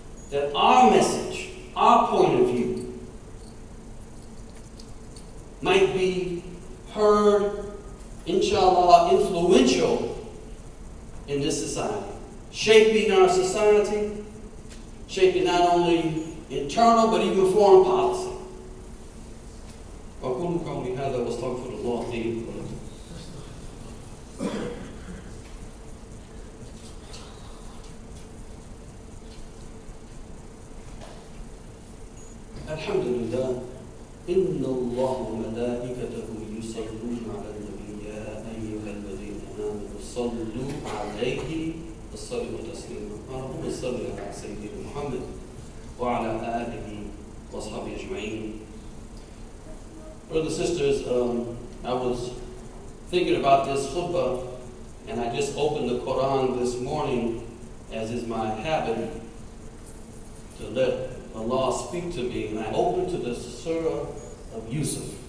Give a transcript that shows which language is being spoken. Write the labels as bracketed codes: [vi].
[en] That our message, our point of view, might be heard, inshallah, influential in this society. Shaping our society, shaping not only internal but even foreign policy. [ar] أقول قولي هذا واستغفر الله لي ولكم. الحمد لله إن الله وملائكته يصلون على النبي يا أيها الذين آمنوا صلوا عليه وسلموا تسليما اللهم صل على سيدنا محمد وعلى آله وصحبه أجمعين. [en] Brothers and sisters, I was thinking about this khutbah, and I just opened the Quran this morning, as is my habit, to let Allah speak to me, and I opened to the surah of Yusuf.